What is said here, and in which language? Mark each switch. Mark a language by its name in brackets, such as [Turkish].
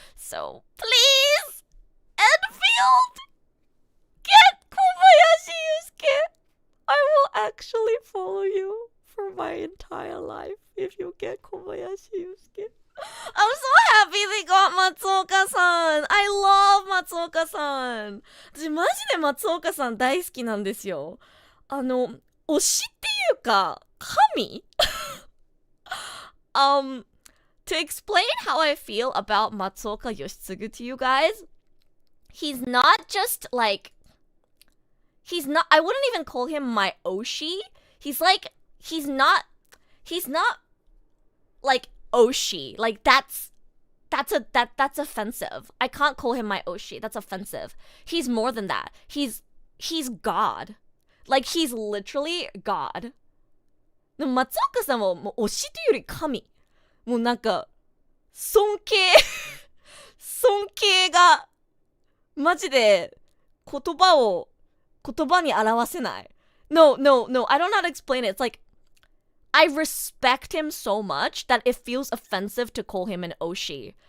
[English] So please, Endfield, get Kobayashi Yusuke. I will actually follow you for my entire life if you get Kobayashi Yusuke. I'm so happy they got Matsuoka-san. I love Matsuoka-san. [Japanese] 私マジでMatsuoka-san大好きなんですよ。推しっていうか神 [English] To explain how I feel about Matsuoka Yoshitsugu to you guys, he's not just like, I wouldn't even call him my Oshi. He's not like Oshi. Like that's offensive. I can't call him my Oshi. That's offensive. He's more than that. He's God. Like, he's literally God. [Japanese] でも松岡さんはもう推しというより神。もうなんか尊敬がマジで言葉に表せない。 [English] No, I don't know how to explain it. It's like, I respect him so much that it feels offensive to call him an Oshi.